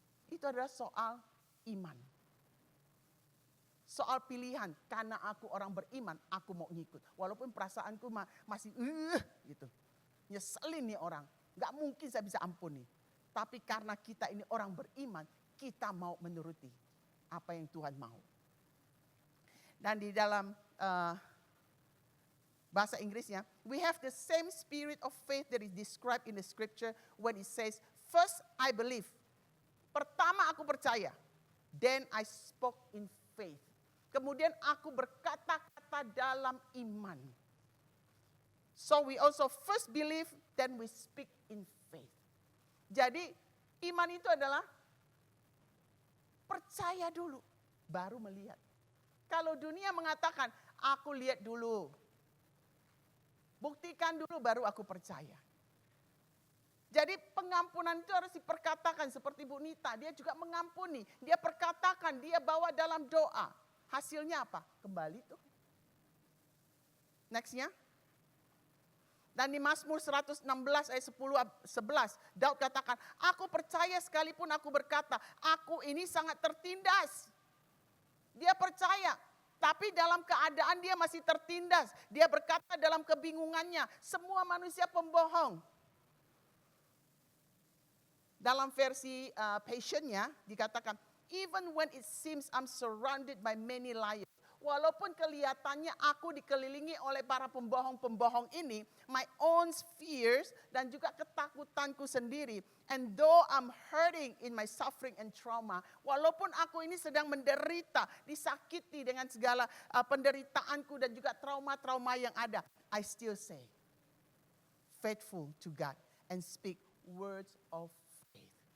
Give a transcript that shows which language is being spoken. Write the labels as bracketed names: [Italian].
[Indonesian] Itu adalah soal iman. Soal pilihan. Karena aku orang beriman, aku mau ngikut. Walaupun perasaanku masih gitu. Nyeselin nih orang. Gak mungkin saya bisa ampuni. Tapi karena kita ini orang beriman, kita mau menuruti apa yang Tuhan mau. Dan di dalam bahasa Inggrisnya, [English] we have the same spirit of faith that is described in the scripture when it says, first I believe. [Indonesian] Pertama aku percaya. [English] Then I spoke in faith. [Indonesian] Kemudian aku berkata-kata dalam iman. [English] So we also first believe, then we speak in faith. [Indonesian] Jadi iman itu adalah percaya dulu, baru melihat. Kalau dunia mengatakan, aku lihat dulu. Buktikan dulu baru aku percaya. Jadi pengampunan itu harus diperkatakan seperti Bu Nita. Dia juga mengampuni. Dia perkatakan, dia bawa dalam doa. Hasilnya apa? Kembali tuh. Nextnya. Dan di Mazmur 116 ayat 10-11. Daud katakan, aku percaya sekalipun aku berkata, aku ini sangat tertindas. Dia percaya. Tapi dalam keadaan dia masih tertindas. Dia berkata dalam kebingungannya, semua manusia pembohong. Dalam versi Passion-nya dikatakan, [English] even when it seems I'm surrounded by many liars, [Indonesian] Walaupun kelihatannya aku dikelilingi oleh para pembohong-pembohong ini, [English] my own fears [Indonesian] dan juga ketakutanku sendiri. [English] And though I'm hurting in my suffering and trauma, [Indonesian] walaupun aku ini sedang menderita, disakiti dengan segala penderitaanku dan juga trauma-trauma yang ada, [English] I still say, faithful to God and speak words of faith.